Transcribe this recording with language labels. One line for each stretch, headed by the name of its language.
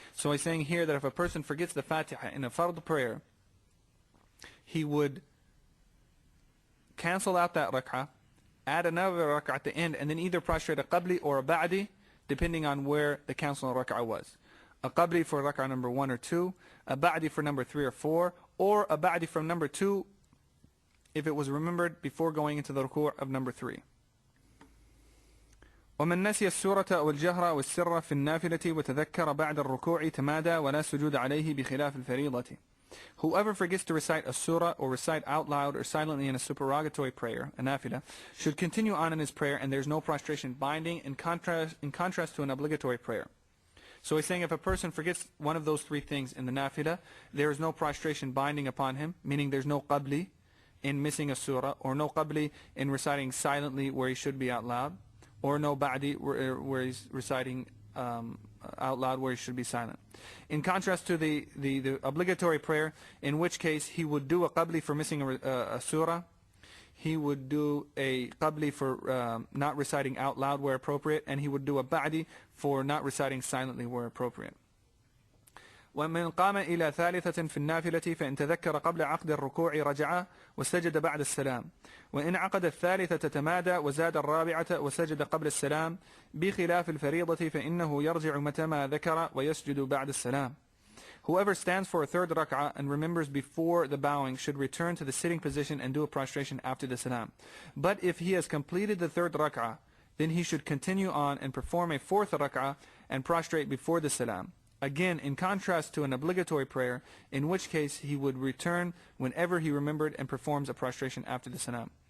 English: So he's saying here that if a person forgets the Fatiha in a fard prayer, he would cancel out that rak'ah, add another rak'ah at the end, and then either prostrate a qabli or a ba'di depending on where the cancelled rak'ah was. A qabli for rak'ah number 1 or 2, a ba'di for number 3 or 4, or a ba'di from number 2 if it was remembered before going into the ruku' of number 3.
Arabic: ومن نسي السورة أو الجهر أو السر في النافلة وتذكر بعد الركوع تمادى ولا سجود عليه بخلاف الفريضة.
English: Whoever forgets to recite a surah or recite out loud or silently in a supererogatory prayer, a nafilah, should continue on in his prayer and there's no prostration binding in contrast to an obligatory prayer. So he's saying if a person forgets one of those three things in the nafilah, there is no prostration binding upon him, meaning there's no qabli in missing a surah, or no qabli in reciting silently where he should be out loud, or no ba'di where he's reciting out loud where he should be silent. In contrast to the obligatory prayer, in which case he would do a qabli for missing a surah, he would do a qabli for not reciting out loud where appropriate, and he would do a ba'di for not reciting silently where appropriate.
Arabic: ومن قام إلى ثالثة في النافلة فإن تذكر قبل عقد الركوع رجع وسجد بعد السلام وإن عقد الثالثة تمادى وزاد الرابعة وسجد قبل السلام بخلاف الفريضة فإنه يرجع متى ذكر ويسجد بعد السلام.
English: Whoever stands for a third rak'ah and remembers before the bowing should return to the sitting position and do a prostration after the salam. But if he has completed the third rak'ah, then he should continue on and perform a fourth rak'ah and prostrate before the salam. Again, in contrast to an obligatory prayer, in which case he would return whenever he remembered and performs a prostration after the salam.